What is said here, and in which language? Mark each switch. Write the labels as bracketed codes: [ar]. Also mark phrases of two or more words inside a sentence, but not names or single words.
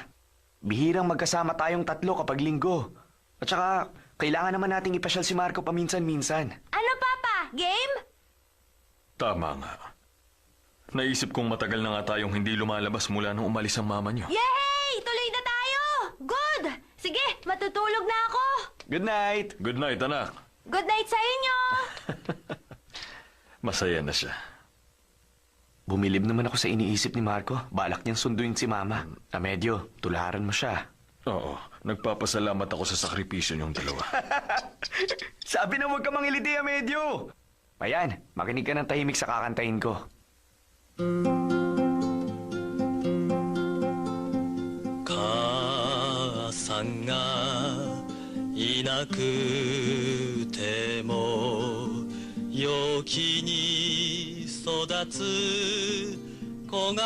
[tl] Bihirang magkasama tayong 3 kapag linggo. At saka, kailangan naman nating ipasyal si Marco paminsan-minsan. Ano, Papa? Game? Tama nga. Naisip kong matagal na nga tayong hindi lumalabas mula nung umalis ang mama niyo. Yay! Tuloy na tayo! Good! Sige, matutulog na ako. [en] Good night! Good night, anak. Good night [tl] sa inyo! Masaya na siya. Bumilib naman ako sa iniisip ni Marco. Balak niyang sunduin si Mama. Amedyo, tularan mo siya. Oo, nagpapasalamat ako sa sakripisyo niyong dalawa. Sabi na huwag ka mangiliti, Amedyo! Ayan, makinig ka ng tahimik sa kakantahin ko. [ja] Kaasanがいなくても陽気に育つ子が